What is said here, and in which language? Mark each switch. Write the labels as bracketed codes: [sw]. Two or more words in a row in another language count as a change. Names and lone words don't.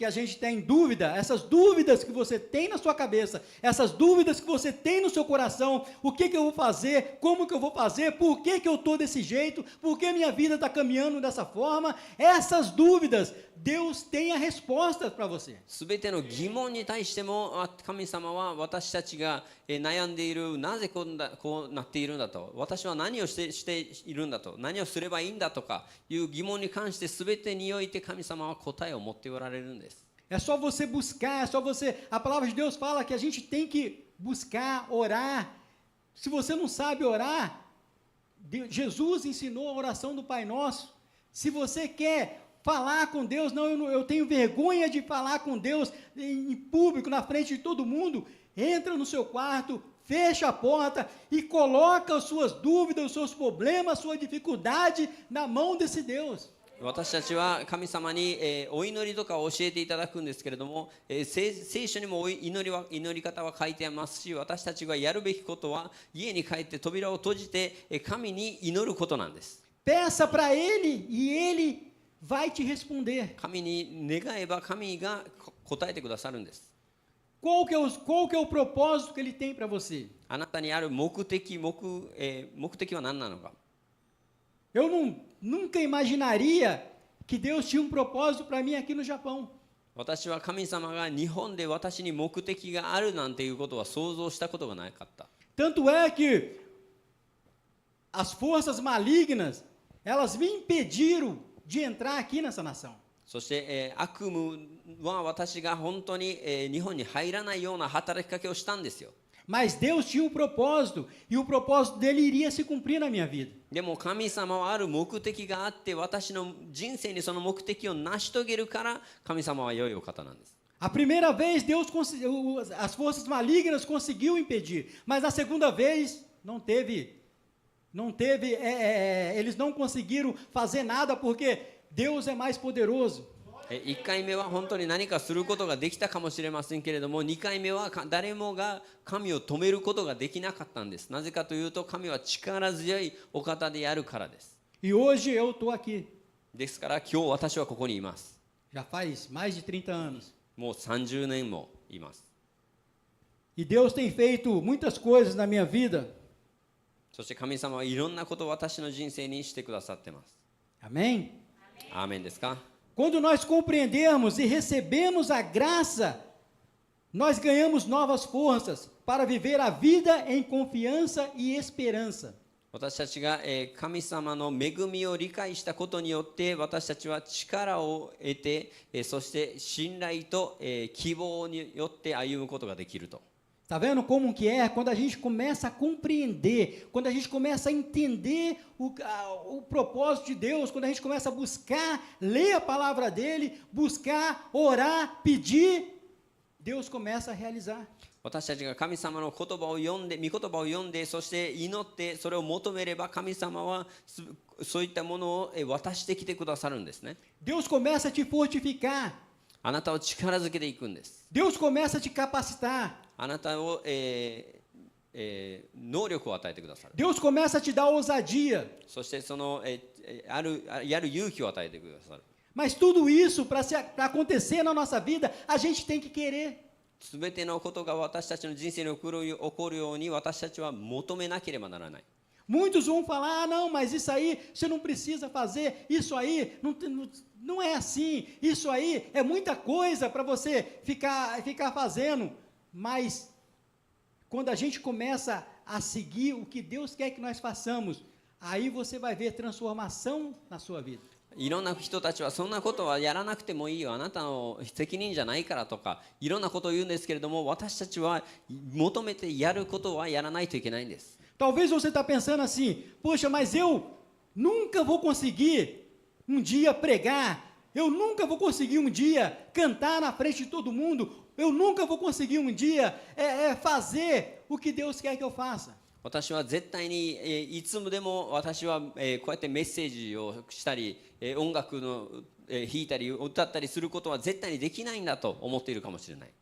[pt] a gente tem dúvida, essas dúvidas que você tem na sua cabeça, essas dúvidas que você tem no seu coração, o que eu vou fazer, como que eu vou fazer, por que eu estou desse jeito, por que minha vida está caminhando dessa forma, essas dúvidas, Deus tem a resposta para você. [ja] すべての疑問に対しても神様は私たちが悩んでいるなぜこうなっているんだと私は何をしているんだと何をすればいいんだとかいう疑問に関してすべてにおいて神様は答えを持っておられるんです。 [pt] É só você buscar, a palavra de Deus fala que a gente tem que buscar, orar. Se você não sabe orar, Jesus ensinou a oração do Pai Nosso. Se você quer falar com Deus, eu tenho vergonha de falar com Deus em público, na frente de todo mundo, entra no seu quarto, fecha a porta e coloca as suas dúvidas, os seus problemas, a sua dificuldade na mão desse Deus. [ja] 私たちは神様にお祈りとかを教えていただくんですけれども聖書にも祈り方は書いてありますし私たちがやるべきことは家に帰って扉を閉じて神に祈ることなんです。 [pt] Peça para Ele e Ele vai te responder. [ja] 神に願えば神が答えてくださるんです。 [pt] Qual que é o propósito que Ele tem para você? [ja] あなたにある目的は何なのか。 [pt] Eu nunca imaginaria que Deus tinha um propósito para mim aqui no Japão. [ja] 私は神様が日本で私に目的があるなんていうことは想像したことがなかった。 [pt] Tanto é que as forças malignas, elas me impediram de entrar aqui nessa nação. [ja] そして、悪夢は私が本当に、日本に入らないような働きかけをしたんですよ。 [pt] Mas Deus tinha um propósito e o propósito dele iria se cumprir na minha vida. [ja] でも神様はある目的があって私の人生にその目的を成し遂げるから神様は良いお方なんです。 [pt] A primeira vez as forças malignas conseguiu impedir, mas a segunda vez eles não conseguiram fazer nada porque Deus é mais poderoso. [ja] 1 回目は本当に何かすることができたかもしれませんけれども、2回目は誰もが神を止めることができなかったんです。なぜかというと、神は力強いお方であるからです。 [pt] E hoje eu estou aqui. [ja] ですから今日私はここにいます。 [pt] Já faz mais de 30 anos. [ja] もう30年もいます。 [pt] E Deus tem feito muitas coisas na minha vida. [ja] そして神様はいろんなことを私の人生にしてくださってます。 [pt] Amém? [ja] アーメンですか？ [pt] Quando nós compreendemos e recebemos a graça, nós ganhamos novas forças para viver a vida em confiança e esperança. [ja] 私たちが神様の恵みを理解したことによって私たちは力を得てそして信頼と希望によって歩むことができると。 [pt] Tá vendo como que é? Quando a gente começa a compreender, quando a gente começa a entender o propósito de Deus, quando a gente começa a buscar, ler a palavra dele, buscar, orar, pedir, Deus começa a realizar. [ja] 私たちが神様の言葉を読んで、御言葉を読んで、そして祈ってそれを求めれば神様はそういったものを渡してきてくださるんですね。 [pt] Deus começa a te fortificar. [ja] あなたを力づけていくんです。 [pt] Deus começa a te capacitar. [ja] あなたを、能力を与えてくださる。 [pt] Deus começa a te dar ousadia. [ja] そしてその、やる勇気を与えてくださる。 [pt] Mas tudo isso, para acontecer na nossa vida, a gente tem que querer. [ja] すべてのことが私たちの人生に起こるように私たちは求めなければならない。 [pt] Muitos vão falar, ah, não, mas isso aí você não precisa fazer, isso aí não é assim, isso aí é muita coisa para você ficar fazendo. Mas quando a gente começa a seguir o que Deus quer que nós façamos, aí você vai ver transformação na sua vida. [ja] いろんな人たちはそんなことはやらなくてもいいよ、あなたの責任じゃないからとかいろんなことを言うんですけれども、私たちは求めてやることはやらないといけないんです。 [pt] Talvez você está pensando assim, poxa, mas eu nunca vou conseguir um dia pregar, eu nunca vou conseguir um dia cantar na frente de todo mundo, eu nunca vou conseguir um dia fazer o que Deus quer que eu faça. [ja] 私は絶対にいつでも私はこうやってメッセージをしたり音楽の弾いたり歌ったりすることは絶対にできないんだと思っているかもしれない。